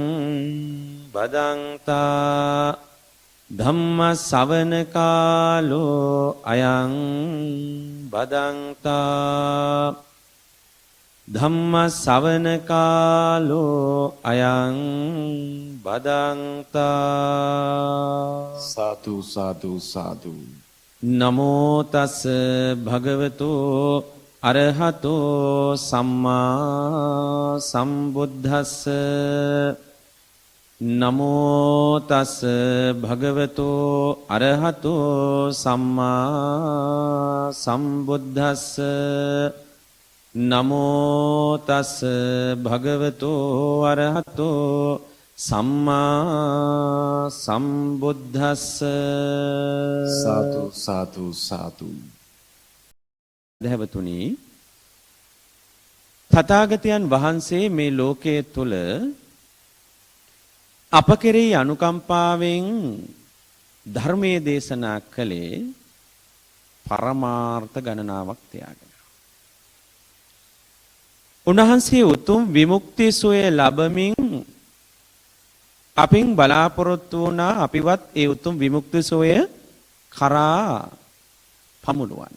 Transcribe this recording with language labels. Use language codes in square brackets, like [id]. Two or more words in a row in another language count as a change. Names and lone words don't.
[pi] बदंता धम्म सवन कालो अयं बदंता धम्म सवन कालो अयं बदंता साधु साधु साधु नमो तस् भगवतो अरहतो सम्मा संबुद्धस्स नमो तस् भगवतो अरहतो सम्मा संबुद्धस्स नमो तस् भगवतो अरहतो सम्मा संबुद्धस्स साधु साधु साधु [si] දෙවතුනි තථාගතයන් වහන්සේ මේ ලෝකයේ තුල අප කෙරෙහි අනුකම්පාවෙන් ධර්මයේ දේශනා කළේ පරමාර්ථ ගණනාවක් තියාගෙන. උන්වහන්සේ උතුම් විමුක්ති සෝය ලැබමින් අපින් බලාපොරොත්තු වුණා අපිවත් ඒ උතුම් විමුක්ති සෝය කරා පමුණුවන්න.